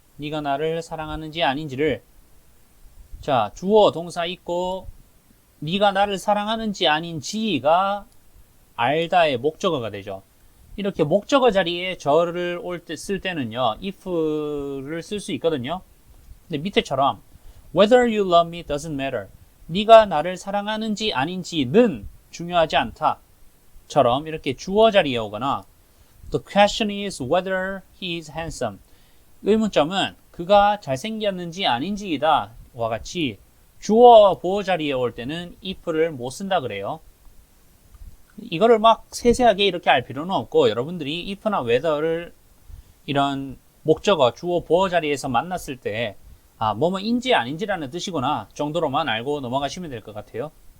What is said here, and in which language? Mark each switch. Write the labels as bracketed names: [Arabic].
[Korean] 네가 나를 사랑하는지 아닌지를 자 주어 동사 있고 네가 나를 사랑하는지 아닌지가 알다의 목적어가 되죠. 이렇게 목적어 자리에 절을 쓸 때는요 if를 쓸 수 있거든요. 근데 밑에처럼 [English] whether you love me doesn't matter. [Korean] 네가 나를 사랑하는지 아닌지는 중요하지 않다. 처럼 이렇게 주어 자리에 오거나 [English] The question is whether he is handsome. [Korean] 의문점은 그가 잘생겼는지 아닌지이다. 와 같이 주어 보어 자리에 올 때는 if를 못 쓴다 그래요. 이거를 막 세세하게 이렇게 알 필요는 없고 여러분들이 if나 whether를 이런 목적어 주어 보어 자리에서 만났을 때 뭐뭐인지 아닌지라는 뜻이구나 정도로만 알고 넘어가시면 될 것 같아요.